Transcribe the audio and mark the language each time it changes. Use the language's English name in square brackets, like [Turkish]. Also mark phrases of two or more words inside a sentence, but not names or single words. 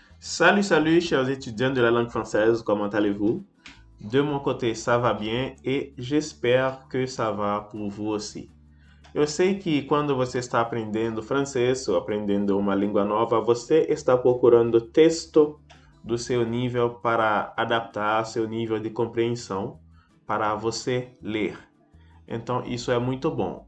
[French] Salut, salut, chers étudiants de la langue française, comment allez-vous? De mon côté, ça va bien et j'espère que ça va pour vous aussi. [Portuguese] Eu sei que quando você está aprendendo francês ou aprendendo uma língua nova, você está procurando texto do seu nível para adaptar ao seu nível de compreensão para você ler. Então, isso é muito bom.